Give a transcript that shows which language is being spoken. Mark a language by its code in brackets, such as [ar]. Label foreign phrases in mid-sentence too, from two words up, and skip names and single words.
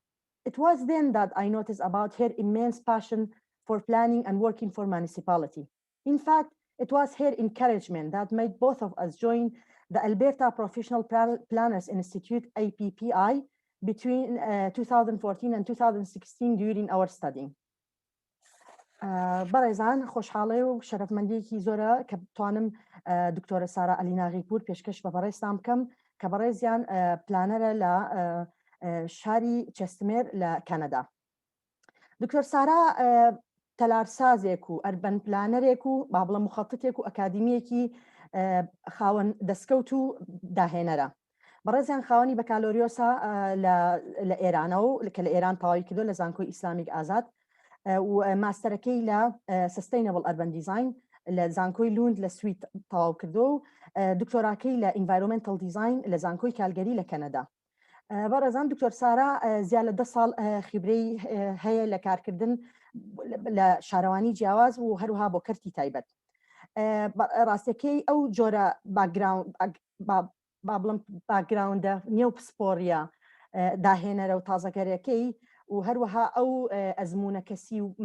[en] It was then that I noticed about her immense passion for planning and working for municipality. In fact, it was her encouragement that made both of us join the Alberta Professional Planners Institute, APPI, between 2014 and 2016 during our studying. [ckb] بەڕێزان خۆشحاڵی و شەرەفمەندیەکی زۆرە کە بتوانم دکتۆرە سارا ئەلیناغی پور پێشکەش بە بەڕێزتان بکەم کە بەڕێزیان پلانەرە لە شاری چێستمێر لە کەنەدا. دکتۆر سارا تەلارسازێک و ئەربەن پلانەرێک و با بڵێم مخەتتێک و ئەکادمیەکی خاوەن دەستکەوت و داهێنەرە. بەڕێزیان خاوەنی بەکالۆریۆسا لە ئێرانەوە و کە لە ئێران تەواوی کردو لە زانکۆی ئیسلامیک ئازاد و ماستەرەکەی لە [en] sustainable urban design [ckb] لە زانکۆی لوند لە سوید تەواو کردو و دکتۆراکەی لە [en] environmental design [ckb] لە زانکۆی کالگەری لە کەنەدا. بەڕێزان دکتۆر سارا زیاد لە 10 ساڵ خبرەی هەیە لە کارکردن لە شارەوانی جیاواز و هەروها بۆ کەرتی تایبەت. ڕاستەکەی ئەو جۆرە باگراوندە نێو پسپۆڕیە داهێنەرە و تازەگەرەکەی و هەروەها ئەو ئەزمونە کەسی و